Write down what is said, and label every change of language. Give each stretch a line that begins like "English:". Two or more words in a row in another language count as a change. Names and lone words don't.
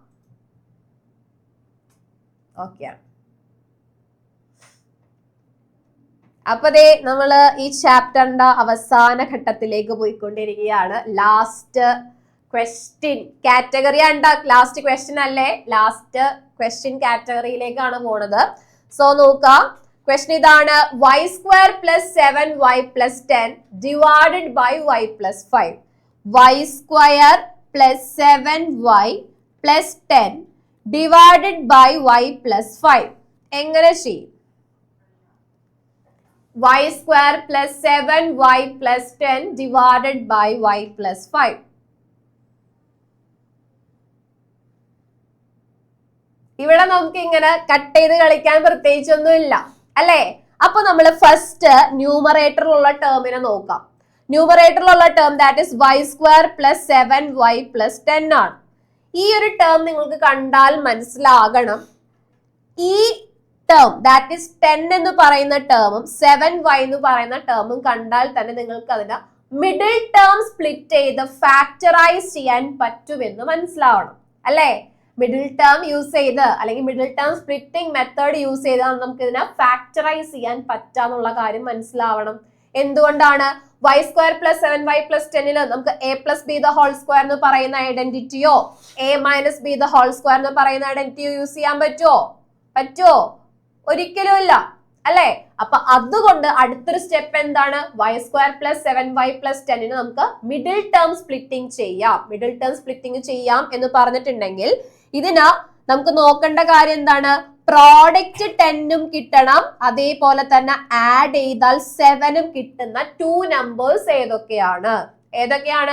Malayalam: ഓക്കെ ആണ്. അപ്പൊ ദേ നമ്മള് ഈ ചാപ്റ്ററിന്റെ അവസാന ഘട്ടത്തിലേക്ക് പോയിക്കൊണ്ടിരിക്കുകയാണ്.
English: last question category ഉണ്ട്. last question അല്ലേ? last question
Malayalam: കാറ്റഗറിയിലേക്കാണ് പോണത്. സോ നോക്കാം, ക്വസ്റ്റ്യൻ ഇതാണ്.
English: y square plus 7y plus 10 divided by y plus 5. y square plus 7y plus 10 divided by y plus 5.
Malayalam: എങ്ങനെ ചെയ്യും?
English: y square plus 7y plus 10 divided by y plus 5.
Malayalam: ഇവിടെ നമുക്ക് ഇങ്ങനെ കട്ട് ചെയ്ത് കളിക്കാൻ പ്രത്യേകിച്ചൊന്നുമില്ല അല്ലേ? അപ്പൊ നമ്മൾ ഫസ്റ്റ് ന്യൂമറേറ്ററിലുള്ള ടേമിനെ നോക്കാം.
English: ന്യൂമറേറ്ററിലുള്ള term that is y square plus 7y plus 10 ആണ്.
Malayalam: ഈ ഒരു ടേം നിങ്ങൾക്ക് കണ്ടാൽ മനസ്സിലാകണം, ഈ
English: term that is
Malayalam: 10 എന്ന് പറയുന്ന ടേമും 7y എന്ന് പറയുന്ന ടേമും കണ്ടാൽ തന്നെ നിങ്ങൾക്ക് അതിന്റെ
English: middle term split
Malayalam: ചെയ്ത് ഫാക്ടറൈസ് ചെയ്യാൻ പറ്റുമെന്ന് മനസ്സിലാവണം അല്ലേ?
English: middle term use
Malayalam: ചെയ്ത് അല്ലെങ്കിൽ
English: middle term splitting method use
Malayalam: ചെയ്താണ് നമുക്ക് ഇതിനെ ഫാക്ടറൈസ് ചെയ്യാൻ പറ്റാന്നുള്ള കാര്യം മനസ്സിലാവണം. എന്തുകൊണ്ടാണ്?
English: y square plus 7y plus 10 നമുക്ക് a plus b the whole square
Malayalam: എന്ന് പറയുന്ന ഐഡന്റിറ്റിയോ
English: a minus b the whole square
Malayalam: എന്ന് പറയുന്ന ഐഡന്റിറ്റിയോ യൂസ് ചെയ്യാൻ പറ്റുമോ? ഒരിക്കലും ഇല്ല അല്ലെ? അപ്പൊ അതുകൊണ്ട് അടുത്തൊരു സ്റ്റെപ്പ് എന്താണ്?
English: y square plus 7y plus 10 നമുക്ക് middle term splitting ചെയ്യാം. middle term splitting
Malayalam: ചെയ്യാം എന്ന് പറഞ്ഞിട്ടുണ്ടെങ്കിൽ ഇതിന് നമുക്ക് നോക്കേണ്ട കാര്യം എന്താണ്? പ്രോഡക്റ്റ് 10ഉം കിട്ടണം, അതേപോലെ തന്നെ ആഡ് ചെയ്താൽ 7ഉം കിട്ടുന്ന 2 നമ്പേഴ്സ് ഏതൊക്കെയാണ്?